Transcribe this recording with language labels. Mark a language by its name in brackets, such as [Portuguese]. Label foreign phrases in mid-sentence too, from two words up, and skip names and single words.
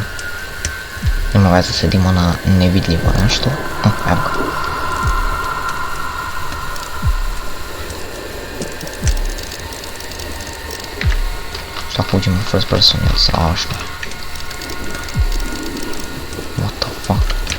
[Serbian] Nema veze, sedimo na nevidljivo nešto. Evo ga. Šta ako uđemo u [English] first person, [Serbian] je strašno. [English] What the fuck?